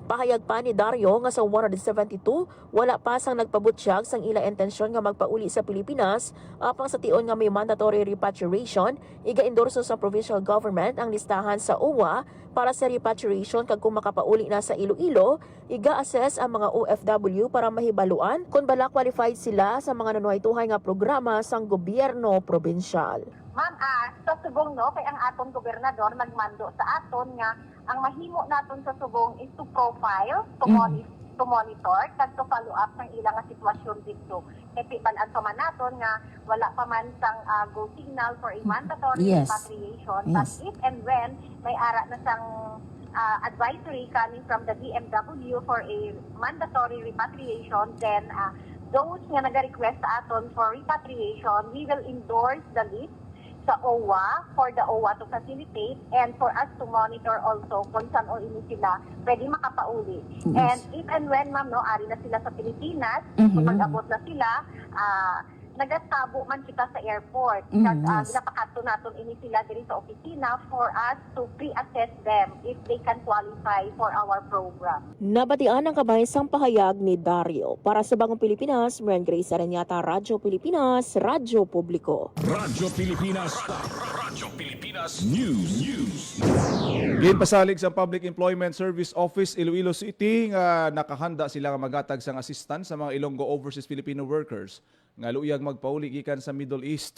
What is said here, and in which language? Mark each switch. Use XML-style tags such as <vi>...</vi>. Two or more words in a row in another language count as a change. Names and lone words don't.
<hil>Pahayag pa ni Dario nga sa 172 wala pa sang nagpabutyag sang ila intensyon nga magpauli sa Pilipinas apang sa tion nga may</hil> <en>mandatory repatriation</en> <hil>iga-endorso sa</hil> <en>provincial government</en> <hil>ang listahan sa OWA para sa repatriation kag kung makapauli na sa Iloilo, iga-assess ang mga OFW para mahibaluan kung bala qualified sila sa mga nanuhay-tuhay nga programa sang gobyerno probinsyal. Ma'am, sa subong no, kay ang aton gobernador nagmando sa aton nga ang mahimo naton sa subong</hil> <en>is to profile, to monitor,</en> <hil>kag</hil> <en>to follow up</en> <hil>ng ilang nga sitwasyon dito. Kaya pibalaan pa man naton nga wala pa man sang</hil> <en>go signal for a mandatory repatriation. But if and when</en> <hil>may ara na sang</hil> <en>advisory coming from the DMW for a mandatory repatriation, then those</en> <hil>nga nag-request sa aton</hil> <en>for repatriation, we will endorse the list sa OWA for the OWA to facilitate and for us to monitor also</en> <hil>kung saan o ini sila pwede makapauli.</hil> <en>And if and when,</en> <hil>ma'am, no, ari na sila sa Pilipinas, kung mag-abot na sila, nagatabo man kita sa airport. Napakato natin ini sila diri sa opisina</hil> <en>for us to pre-assess them if they can qualify for our program.</en> <hil>Nabatian ang kabahisang pahayag ni Dario. Para sa Bagong Pilipinas, Marian Grace Aranyata, Radyo Pilipinas, Radyo Publiko. Radyo Pilipinas News. Ginpasalig sa Public Employment Service Office Iloilo City nga nakahanda sila nga magatag sang assistance sa mga Ilonggo</hil> <en>overseas Filipino workers</en> <hil>nga luyag magpauli gikan sa Middle East.</hil>